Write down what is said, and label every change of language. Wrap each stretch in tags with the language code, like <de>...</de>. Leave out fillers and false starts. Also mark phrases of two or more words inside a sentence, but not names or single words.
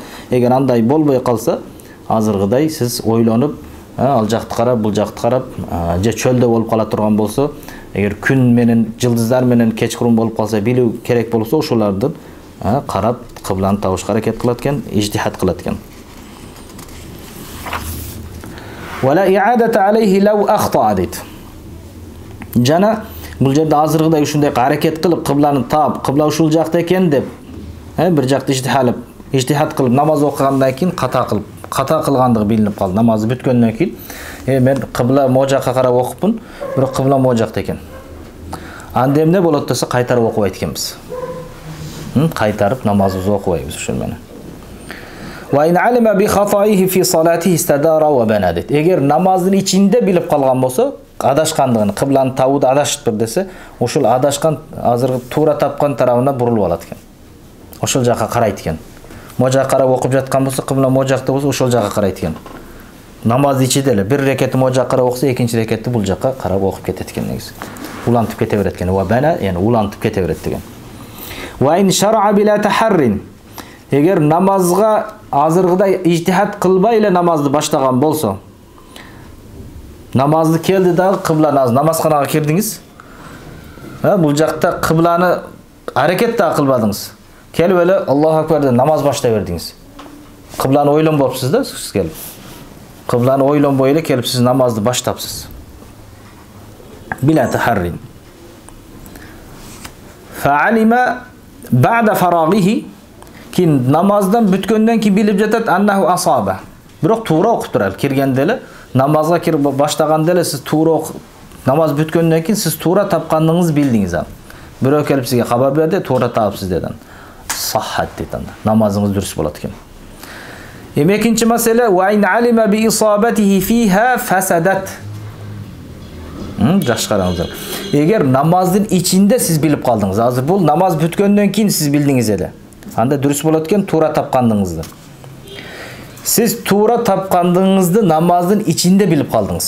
<ky>Эгер андай болбой калса, азыргыдай сиз ойлонуп, ал жакты карап, бул жакты карап, же чөлдө болуп кала турган болсо, эгер күн менен, жылдыздар менен кечкурун болуп калса, билүү керек болсо, ошолордун карап кыбланы табышка аракет кылат экен, ижтихад кылат экен.</ky> <ar>ولا إعادة عليه لو أخطأ дейт.</ar> <ky>Жана бул жерде азыргыдай ушундай аракет кылып кыбланы таап, кыбла ушул жакта экен деп, бир жакты ижтихад кылып намаз окугандан кийин ката кылгандыгы билинип калды. Намазы бүткөндөн кийин, мен кыбла могу жакка карап окупмун, бирок кыбла могу жакта экен. Анда эмне болот десе, кайтарып окубайт экенбиз. Кайтарып намазыбызды окубайбыз ушул менен.</ky> <ar>وإن علم بخطئه في صلاته استدار وبنى дейт.</ar> <ky>Эгер намаздын ичинде билип калган болсо, адашкандыгын, кыбланы табууда адашыптыр десе, ошол адашкан азыр туура тапкан тарабына бурулуп алат экен. Ошол жакка карайт экен. Могу жакка карап окуп жаткан болсо, кыбла могу жакта болсо, ошол жакка карайт экен. Намазды ичиде эле бир рекетти могу жакка карап окуса, экинчи рекетти бул жакка карап окуп кетет экен негизи. Улантып кете берет экен.</ky> <ar>وبنى,</ar> <ky>яни улантып кете берет деген.</ky> <ar>وإن شرع بلا تحرٍّ.</ar> <ky>Эгер намазга азыргыдай ижтихад кылбай эле намазды баштаган болсо, намазды келди дагы кыбланы намазканага кирдиңиз. Бул жакта кыбланы аракет да кылбадыңыз. Келип эле</ky> <ar>الله أكبر</ar> <ky>деп намаз баштай бердиңиз. Кыбланы ойлонбопсуз да, сиз келип. Кыбланы ойлонбой эле келип сиз намазды баштапсыз.</ky> <ar>بلا تحرٍّ. فعلم بعد فراغه,</ar> <ky>кин намаздан бүткөндөн кийин билип жатат</ky> <ar>أنه أصاب.</ar> <ky>Бирок туура окуп турат. Киргенде эле намазга кирип баштаганда эле сиз туура намаз бүткөндөн кийин сиз туура тапкандыгыңызды билдиңиз ал. Бирөө келип сизге кабар берди, туура таапсыз деден. Саххат дейт анда. Намазыңыз дұрыс болот экен. Экинчи маселе</ky> <ar>وإن علم بإصابته فيها فسدت.</ar> <ky>Жакшы караңыздар. Эгер намаздын ичинде сиз билип калдыңыз, азыр бул намаз бүткөндөн кийин сиз билдиңиз эле. Анда дұрыс болот экен туура тапкандыгыңызды. Сиз туура тапкандыгыңызды намаздын ичинде билип калдыңыз.</ky>